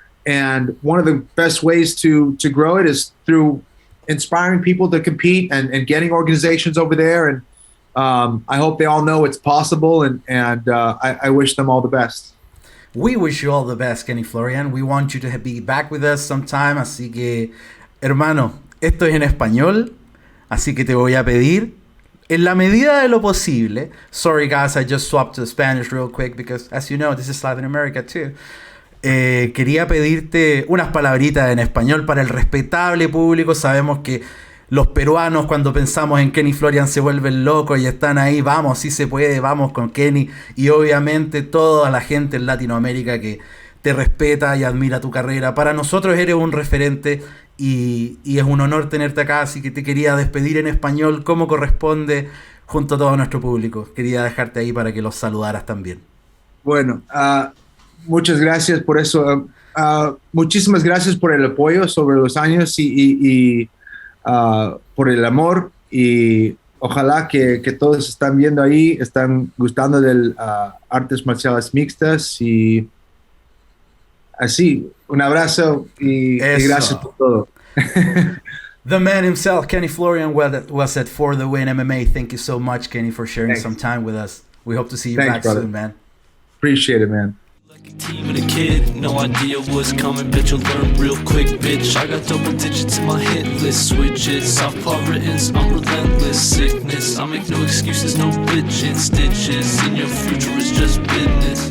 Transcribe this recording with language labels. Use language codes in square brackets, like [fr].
[en] And one of the best ways to grow it is through inspiring people to compete and getting organizations over there. And I hope they all know it's possible. And I wish them all the best. We wish you all the best, Kenny Florian. We want you to be back with us sometime. [es] Así que, hermano, esto es en español. Así que te voy a pedir, en la medida de lo posible. [en] Sorry, guys, I just swapped to Spanish real quick because, as you know, this is Latin America too. [es] Quería pedirte unas palabritas en español para el respetable público. Sabemos que los peruanos, cuando pensamos en Kenny Florian, se vuelven locos y están ahí. Vamos, sí se puede, vamos con Kenny. Y obviamente toda la gente en Latinoamérica que te respeta y admira tu carrera. Para nosotros eres un referente y es un honor tenerte acá. Así que te quería despedir en español como corresponde junto a todo nuestro público. Quería dejarte ahí para que los saludaras también. Bueno, muchas gracias por eso. Muchísimas gracias por el apoyo sobre los años y por el amor, y ojalá que todos están viendo ahí, están gustando de artes marciales mixtas, y así, un abrazo y gracias por todo. [en] The man himself, Kenny Florian, was at Fordewin MMA. Thank you so much, Kenny, for sharing some time with us. We hope to see you back brother. soon, man. Appreciate it, man. Team and a kid, no idea what's coming, bitch, you'll learn real quick, bitch. I got double digits in my hit list, switches, southpaw writtens, I'm relentless, sickness, I make no excuses, no bitchin' stitches, and your future is just business.